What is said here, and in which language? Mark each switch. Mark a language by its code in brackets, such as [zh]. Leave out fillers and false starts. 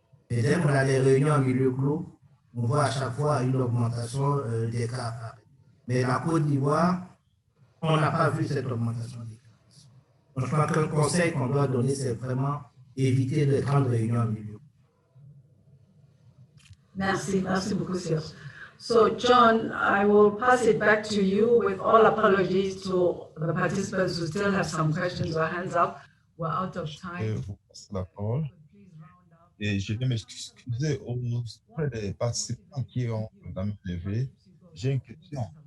[fr] Et dès qu'on a les réunions en milieu clos, on voit à chaque fois une augmentation des cas apparaître. Mais la Côte d'Ivoire, on n'a pas vu cette augmentation des cas. Donc, je crois qu'un conseil qu'on doit donner, c'est vraiment éviter de grandes réunions en milieu clos. Merci, merci beaucoup, sir. [en] So, John, I will pass it back to you with all apologies to the participants who still have some questions or hands up. We're out of time. [fr] Vous passez la parole. Et je vais m'excuser auprès des participants qui ont la main levée. J'ai une question.